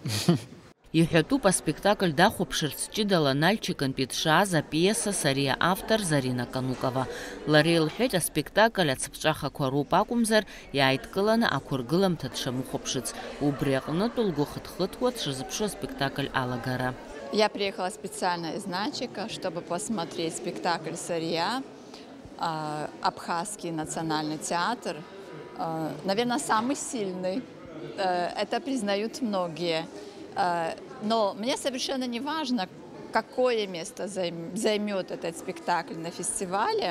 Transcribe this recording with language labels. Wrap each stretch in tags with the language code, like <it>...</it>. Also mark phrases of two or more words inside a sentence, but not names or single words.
<ab>Иҳәатәуп аспектакль дахәаԥшырц ҷыдала Нальчикынтәи дшааз апиеса Сариа автор Зарина Канукова. Лара илҳәеит, аспектакль ацыԥҵәахақәа роуп акәымзар, иааидкыланы ақәыргыламҭа дшамыхәаԥшыц. Убри аҟнытә лгәы хыҭхыҭуа дшазыԥшу аспектакль алагара.</ab> <ru>Я приехала специально из Нальчика, чтобы посмотреть спектакль «Сария», Абхазский национальный театр. Наверное, самый сильный. Это признают многие. Но мне совершенно не важно, какое место займет этот спектакль на фестивале.</ru>